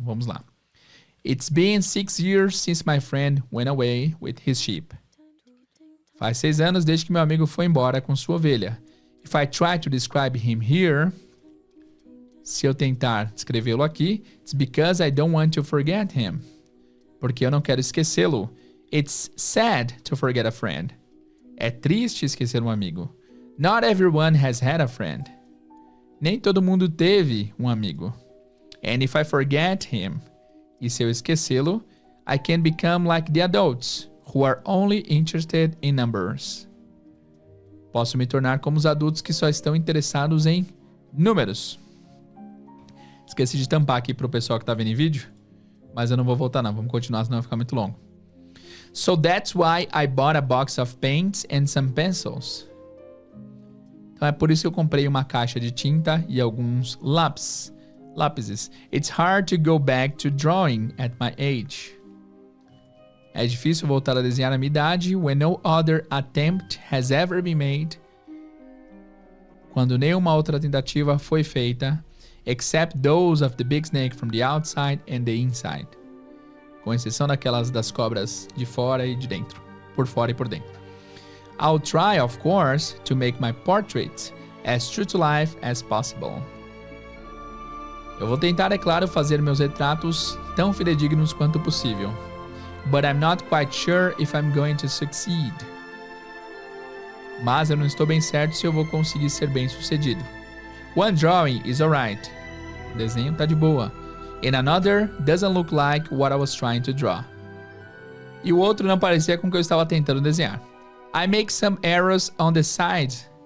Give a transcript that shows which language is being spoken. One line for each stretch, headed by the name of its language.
Portuguese: Vamos lá.
English: It's been 6 years since my friend went away with his sheep.
Portuguese: Faz 6 anos desde que meu amigo foi embora com sua ovelha.
English: If I try to describe him here,
Portuguese: se eu tentar descrevê-lo aqui,
English: it's because I don't want to forget him.
Portuguese: Porque eu não quero esquecê-lo.
English: It's sad to forget a friend.
Portuguese: É triste esquecer um amigo.
English: Not everyone has had a friend.
Portuguese: Nem todo mundo teve um amigo.
English: And if I forget him,
Portuguese: e se eu esquecê-lo,
English: I can become like the adults, who are only interested in numbers.
Portuguese: Posso me tornar como os adultos que só estão interessados em números. Esqueci de tampar aqui pro pessoal que tá vendo em vídeo, mas eu não vou voltar não, vamos continuar, senão vai ficar muito longo.
English: So that's why I bought a box of paints and some pencils.
Portuguese: Então é por isso que eu comprei uma caixa de tinta e alguns lápis.
English: It's hard to go back to drawing at my age.
Portuguese: É difícil voltar a desenhar na minha idade
English: when no other attempt has ever been made.
Portuguese: Quando nenhuma outra tentativa foi feita,
English: except those of the big snake from the outside and the inside.
Portuguese: Com exceção daquelas das cobras de fora e de dentro. Por fora e por dentro.
English: I'll try, of course, to make my portraits as true to life as possible.
Portuguese: Eu vou tentar, é claro, fazer meus retratos tão fidedignos quanto possível.
English: But I'm not quite sure if I'm going to succeed.
Portuguese: Mas eu não estou bem certo se eu vou conseguir ser bem sucedido.
English: One drawing is alright.
Portuguese: O desenho tá de boa.
English: And another doesn't look like what I was trying to draw.
Portuguese: E o outro não parecia com o que eu estava tentando desenhar.
English: I make some errors on the sides.